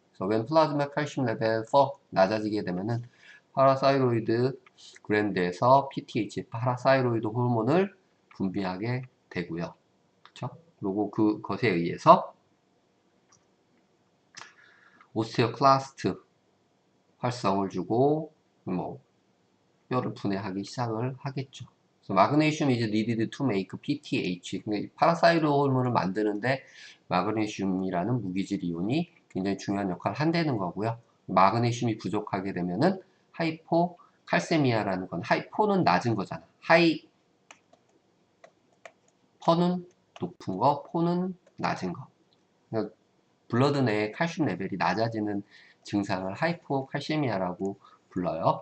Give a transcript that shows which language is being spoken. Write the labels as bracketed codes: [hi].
[ko] 그래서 [en] when plasma calcium level 4 [ko] 낮아지게 되면은 파라사이로이드 그랜드에서 PTH, 파라사이로이드 호르몬을 분비하게 되고요. 그렇죠? 그리고 그것에 의해서 오스테오클라스트 활성을 주고 뭐 뼈를 분해하기 시작을 하겠죠. 그래서 [en] 마그네슘 is needed to make PTH. [ko] 그러니까 파라사이로 호르몬을 만드는데 마그네슘이라는 무기질 이온이 굉장히 중요한 역할을 한다는 거고요. 마그네슘이 부족하게 되면은 하이포칼세미아라는 건 하이포는 낮은 거잖아. 퍼는 높은 거, 포는 낮은 거. 그러니까 블러드 내에 칼슘 레벨이 낮아지는 증상을 하이포칼세미아라고 불러요.